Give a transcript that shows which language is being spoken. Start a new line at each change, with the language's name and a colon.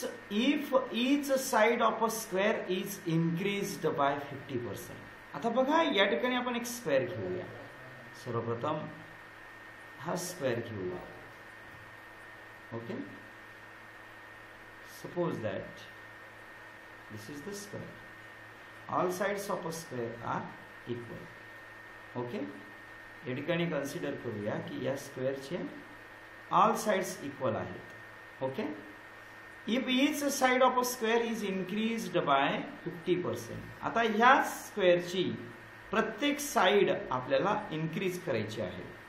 English: If each side of a square is increased by 50%.
Marathi: आता बघा या ठिकाणी आपण एक स्क्वेअर घेऊया. सर्वप्रथम हा स्क्वेअर घेऊया.
English: Okay, suppose that this is the square. All sides of a square are equal.
Marathi: Okay, या ठिकाणी कन्सिडर करूया की या स्क्वेअरचे ऑल साइड्स इक्वल आहेत.
English: Okay, if each side of a square is increased by 50%.
Marathi: आता ह्या स्क्वेअरची प्रत्येक साइड आपल्याला इन्क्रीज करायची आहे.